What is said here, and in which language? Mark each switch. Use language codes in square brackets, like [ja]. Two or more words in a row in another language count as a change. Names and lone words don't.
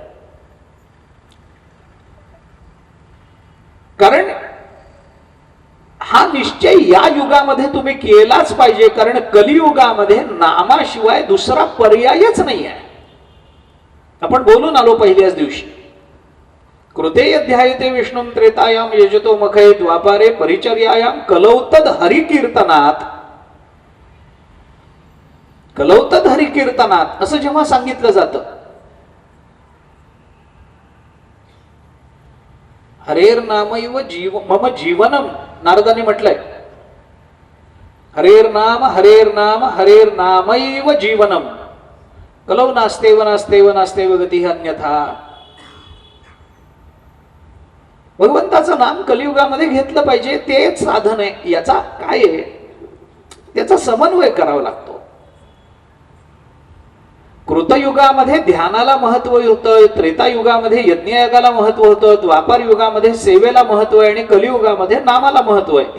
[mr] कारण हा निश्चय या युगामध्ये तुम्ही केलाच पाहिजे, कारण कलियुगामध्ये नामाशिवाय दुसरा पर्यायच नाही आहे. आपण बोलून आलो पहिल्याच दिवशी, [sa] कृते अध्यायते विष्णुम त्रेतायाम यजतो मखये द्वापारे परिचर्यायाम कलौतद हरिकीर्तनात. कलौतद हरिकीर्तनात [mr] असं जेव्हा सांगितलं जातं, [sa] हरेर नामैव मम जीवनम, [mr] नारदाने म्हटलंय [sa] हरेर नाम हरेर नामैव जीवनम कलौ नास्तेव नास्तेव नास्तेव गती अन्यथा. [mr] भगवंताचं नाम कलियुगामध्ये घेतलं पाहिजे, तेच साधन आहे. याचा काय आहे? त्याचा समन्वय करावा लागतो. कृतयुगामध्ये ध्यानाला महत्व होतं, त्रेतायुगामध्ये यज्ञयागाला महत्व होतं, द्वापार युगामध्ये सेवेला महत्व आहे आणि कलियुगामध्ये नामाला महत्व आहे.